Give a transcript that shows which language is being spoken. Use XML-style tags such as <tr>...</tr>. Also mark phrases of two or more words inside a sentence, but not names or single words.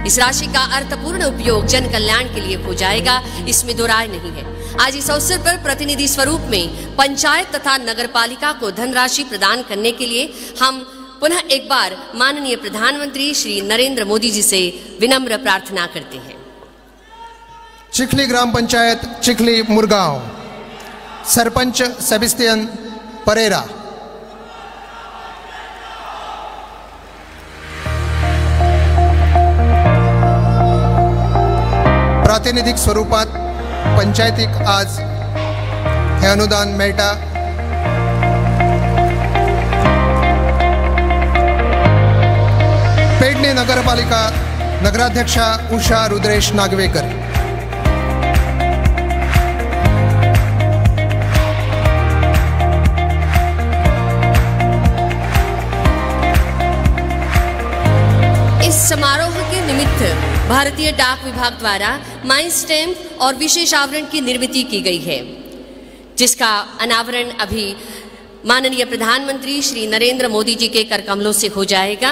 <hi>इस राशि का अर्थपूर्ण उपयोग जन कल्याण के लिए हो जाएगा, इसमें दो राय नहीं है। आज इस अवसर पर प्रतिनिधि स्वरूप में पंचायत तथा नगरपालिका को धनराशि प्रदान करने के लिए हम पुनः एक बार माननीय प्रधानमंत्री श्री नरेंद्र मोदी जी से विनम्र प्रार्थना करते हैं। चिखली ग्राम पंचायत चिखली मुरगांव, सरपंच सेबेस्टियन परेरा।</hi> <kok>प्रातिनिधिक स्वरूपात पंचायतीक आज हे अनुदान मेळटा। पेडणे नगरपालिका नगराध्यक्षा उषा रुद्रेश नागवेकर.</kok> <hi>इस समारोह के निमित्त भारतीय डाक विभाग द्वारा</hi> <en>my stamp</en> <hi>और विशेष आवरण की निर्मित की गई है, जिसका अनावरण अभी माननीय प्रधानमंत्री श्री नरेंद्र मोदी जी के करकमलों से हो जाएगा.</hi>